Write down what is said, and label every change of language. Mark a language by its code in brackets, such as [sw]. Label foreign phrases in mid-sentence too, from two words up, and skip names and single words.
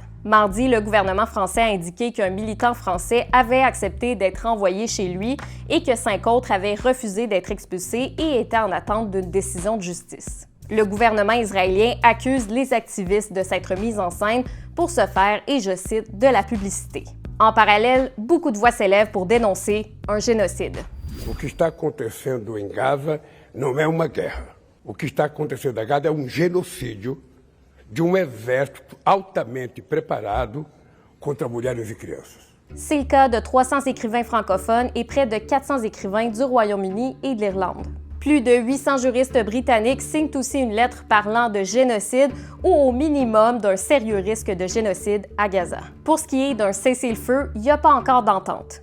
[fr] Mardi, le gouvernement français a indiqué qu'un militant français avait accepté d'être envoyé chez lui et que 5 autres avaient refusé d'être expulsés et étaient en attente d'une décision de justice. Le gouvernement israélien accuse les activistes de s'être mis en scène pour se faire, et je cite, de la publicité. En parallèle, beaucoup de voix s'élèvent pour dénoncer un génocide. [pt] O que está acontecendo em Gaza não é uma guerra. O que está acontecendo em Gaza é genocídio de exército altamente preparado contra mulheres e crianças. [fr] C'est le cas de 300 écrivains francophones et près de 400 écrivains du Royaume-Uni et de l'Irlande. Plus de 800 juristes britanniques signent aussi une lettre parlant de génocide ou au minimum d'un sérieux risque de génocide à Gaza. Pour ce qui est d'un cessez-le-feu, il n'y a pas encore d'entente.